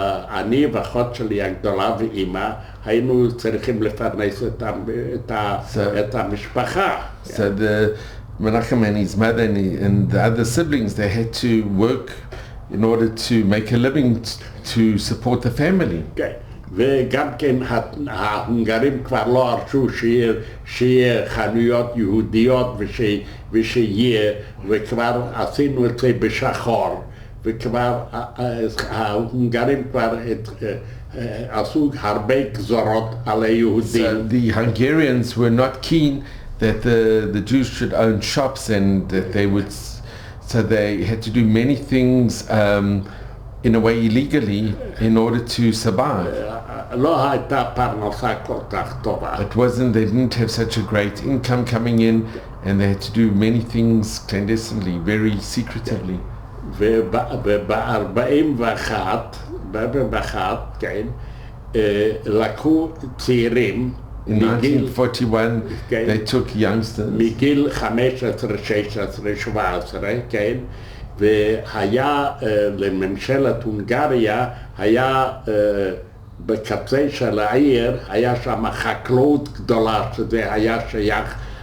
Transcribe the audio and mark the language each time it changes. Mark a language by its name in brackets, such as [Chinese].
[Hebrew] אני ואחות שלי הגדולה ואימא, היינו צריכים לפרנס את המשפחה. [English] So the Menachem and his mother and the other siblings, they had to work in order to make a living to support the family. [Hebrew] כן. וגם כן ההונגרים כבר לא הרשו שיהיה חנויות יהודיות ושיהיה, וכבר עשינו את זה בשחור, וכבר ההונגרים כבר עשו הרבה גזרות על היהודים. [English] So the Hungarians were not keen that the Jews should own shops and that they would, so they had to do many things in a way illegally in order to survive. [Hebrew] לא הייתה פרנסה כל כך טובה. [English] It wasn't, they didn't have such a great income coming in and they had to do many things clandestinely, very secretively. [Hebrew] וב-41, כן, לקחו צעירים [English] In 1941, they took youngsters. [Hebrew] מגיל 15, 16, 17, כן, והיה לממשלת הונגריה, היה בקצה של העיר, היה שם חקלאות גדולה, שזה היה שייך